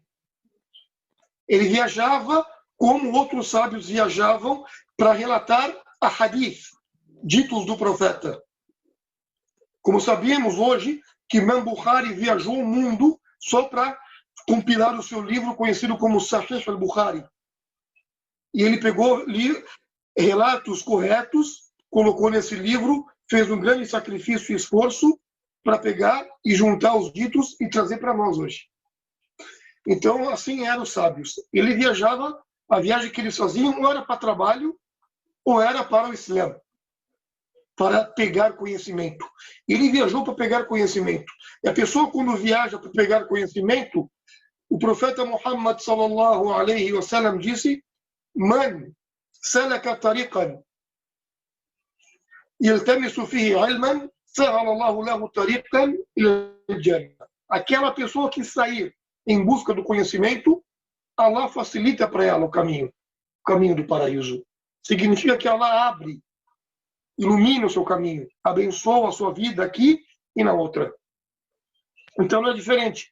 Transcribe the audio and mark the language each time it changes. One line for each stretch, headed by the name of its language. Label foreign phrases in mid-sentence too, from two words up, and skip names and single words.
Portuguese: Ele viajava como outros sábios viajavam para relatar a hadith, ditos do profeta. Como sabemos hoje que Imam Bukhari viajou o mundo só para compilar o seu livro conhecido como Sahih al-Bukhari. E ele pegou relatos corretos, colocou nesse livro, fez um grande sacrifício e esforço para pegar e juntar os ditos e trazer para nós hoje. Então, assim eram os sábios. Ele viajava, a viagem que eles faziam ou era para trabalho ou era para o Islã, para pegar conhecimento. Ele viajou para pegar conhecimento. E a pessoa, quando viaja para pegar conhecimento, o profeta Muhammad
Arabic: صلى الله عليه وسلم disse: من سلك طريقا يلتمس فيه علما سهل الله له طريقا إلى الجنة.
Portuguese: Aquela pessoa que sair em busca do conhecimento, Allah facilita para ela o caminho do paraíso. Significa que Allah abre, ilumina o seu caminho, abençoa a sua vida aqui e na outra. Então não é diferente.